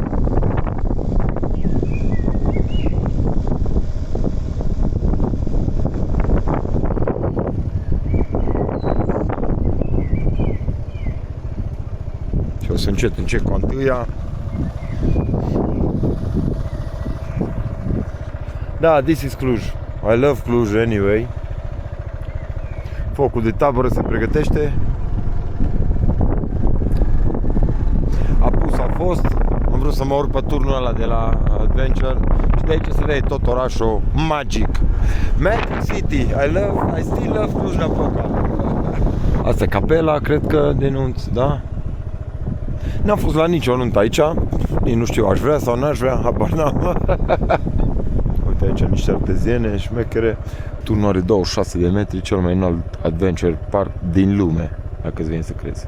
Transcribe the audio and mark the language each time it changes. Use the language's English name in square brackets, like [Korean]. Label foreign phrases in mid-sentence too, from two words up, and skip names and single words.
[Romanian] Și o să încet cu întâia. Da, [English] this is Cluj. I love Cluj anyway. [Romanian] Focul de tabără se pregătește. Apus a fost. Am vrut să mă urc pe turnul ăla de la Adventure. Și de aici se vede tot orașul magic. [English] Magic City. I still love Cluj-Napoca. [Romanian] Asta e capela, cred că denunț, da? N-am fost la nicio nuntă aici. Nici nu știu, aș vrea sau n-aș vrea, habar n-am. Uite aici niște arteziene șmechere. Turnul are 26 de metri, cel mai înalt [English] adventure park [Romanian] din lume, dacă îți vine să crezi.